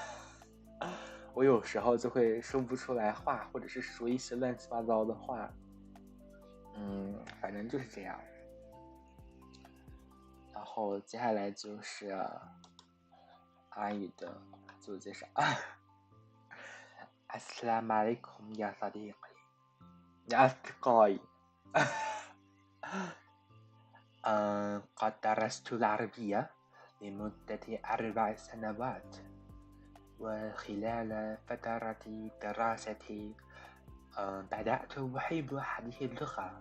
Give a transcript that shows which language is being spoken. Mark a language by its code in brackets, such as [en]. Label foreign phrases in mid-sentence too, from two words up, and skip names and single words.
[zh] 我有时候就会说不出来话，或者是说一些乱七八糟的话。反正就是这样。然后接下来就是阿语的自我介绍。 [ar] السلام عليكم يا صديقي يا أصدقائي. قد درست العربية لمدة 4 سنوات، وخلال فترة دراستي بدأت أحب هذه اللغة.